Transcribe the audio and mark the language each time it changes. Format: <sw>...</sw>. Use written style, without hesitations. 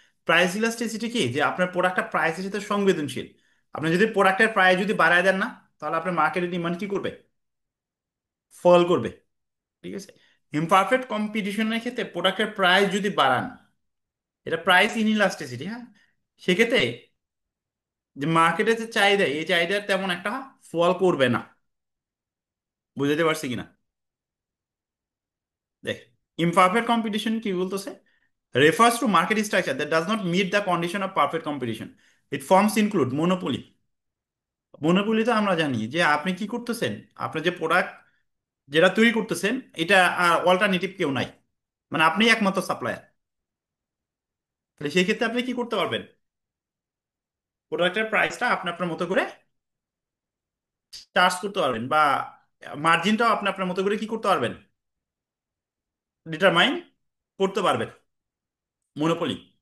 <bn>Price elasticity কি, যে আপনার প্রোডাক্টটা প্রাইসের সাথে সংবেদনশীল। আপনি যদি প্রোডাক্টের প্রাইস যদি বাড়ায় দেন না, তাহলে আপনার মার্কেটের ডিমান্ড কি করবে, ফল করবে, ঠিক আছে। ইমপারফেক্ট কম্পিটিশনের ক্ষেত্রে প্রোডাক্টের প্রাইস যদি বাড়ান, এটা প্রাইস ইনইলাস্টিসিটি, হ্যাঁ, সেক্ষেত্রে যে মার্কেটে যে চাহিদা, এই চাহিদার তেমন একটা ফল করবে না। বুঝতে পারছি কিনা, দেখ ইমপারফেক্ট কম্পিটিশন কি বলতেছে,</bn> <en>refers to market structure that does not meet the condition of perfect competition. It forms include monopoly.</en> <bn>Monopoly তো আমরা জানি যে আপনি কি করতেছেন, আপনি যে প্রোডাক্ট যেটা তৈরি করতেছেন এটা অল্টারনেটিভ কেউ নাই, মানে আপনি একমাত্র সাপ্লায়ার। তাহলে সেই ক্ষেত্রে আপনি কি করতে পারবেন, প্রোডাক্টের প্রাইসটা আপনি আপনার মতো করে চার্জ করতে পারবেন, বা মার্জিনটাও আপনি আপনার মতো করে কি করতে পারবেন, ডিটারমাইন করতে পারবেন, মনোপলি।</bn>